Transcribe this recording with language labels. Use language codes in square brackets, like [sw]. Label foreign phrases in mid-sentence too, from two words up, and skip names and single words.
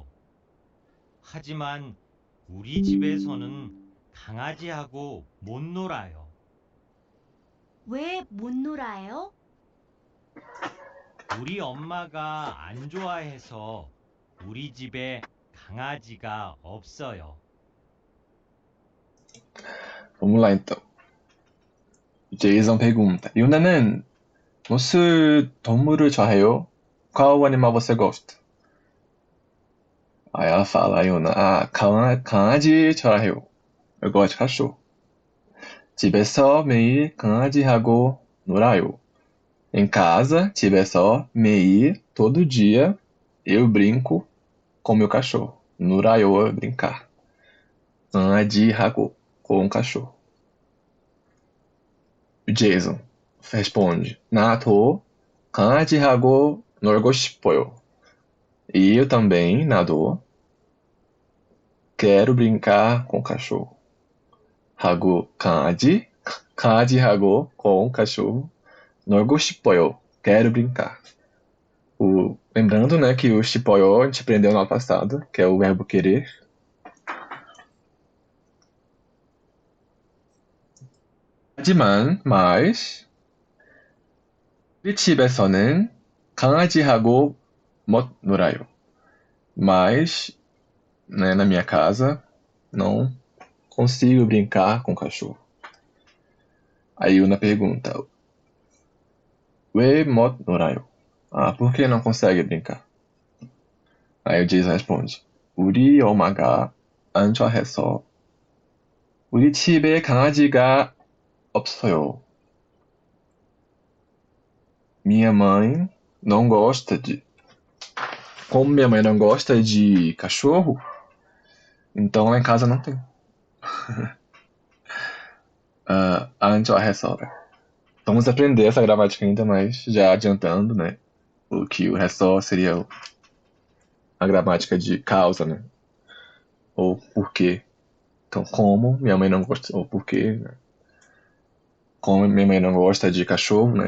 [ko] 하지만 우리 집에서는 강아지하고 못 놀아요. 왜 못 놀아요? 우리 엄마가 안 좋아해서 우리 집에 강아지가 없어요. [pt] Vamos lá então. Jason pergunta: [ko] Yuna는 무슨 동물을 좋아해요? [pt] Qual animal você gosta? Aí ela fala, a Yuna, [ko] 강아지 좋아해요. [pt] Eu gosto de cachorro. [ko] 집에서 매일 강아지하고 놀아요. [pt] Em casa, [ko] 집에서 매일, [pt] todo dia, eu brinco com meu cachorro. 놀아요 é brincar. 강아지하고, com o cachorro. Jason responde, [ko] 나도 강아지하고 놀고 싶어요. [pt] E eu também, 나도, quero brincar com o cachorro. [ko] 하고, 강아지하고, [pt] com o cachorro. [ko] 놀고 싶어요. [pt] Quero brincar. Lembrando, né, que o 싶어요 a gente aprendeu na aula passada, que é o verbo querer. [ko] 하지만, mas, 우리 집에서는 강아지하고 못 놀아요. [pt] Mas, né, na minha casa, não consigo brincar com o cachorro. Aí Una pergunta, [ko] 왜 못 놀아요? [pt] Por que não consegue brincar? Aí o Jason responde, [ko] 우리 엄마가 안 좋아해서 우리 집에 강아지가 없어요. [pt] Minha mãe não gosta de... Como minha mãe não gosta de cachorro, então lá em casa não tem. [ko] 안 좋아해서. [pt] Vamos aprender essa gramática ainda mais, já adiantando, né? O que o resto seria a gramática de causa, né? Ou porquê. Então, como minha mãe não gosta, ou porquê, né? Como minha mãe não gosta de cachorro, né?